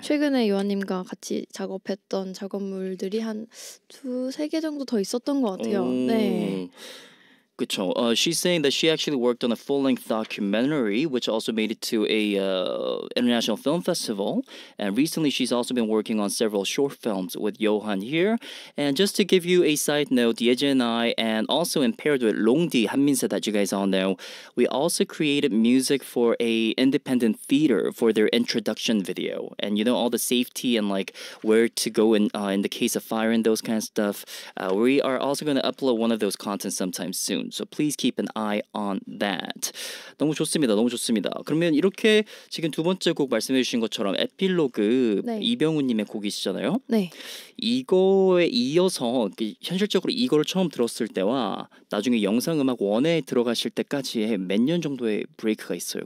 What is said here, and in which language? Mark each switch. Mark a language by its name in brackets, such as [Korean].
[Korean] 최근에 요한님과 같이 작업했던 작업물들이 한 2-3개 정도 더 있었던 것 같아요. 네. 그쵸. [English] She's saying that she actually worked on a full-length documentary, which also made it to a international film festival. And recently, she's also been working on several short films with Johan here. And just to give you a side note, Yeje and I, and also in paired with Longdi Hanminse that you guys all know, we also created music for a independent theater for their introduction video. And you know all the safety and like where to go in the case of fire and those kind of stuff. We are also going to upload one of those contents sometime soon. So please keep an eye on that. [Korean] 너무 좋습니다. 너무 좋습니다. 그러면 이렇게 지금 두 번째 곡 말씀해 주신 것처럼 에필로그 이병우님의 곡이시잖아요. 네. 이거에 이어서 현실적으로 이거를 처음 들었을 때와 나중에 영상음악 원에 들어가실 때까지의 몇 년 정도의 브레이크가 있어요.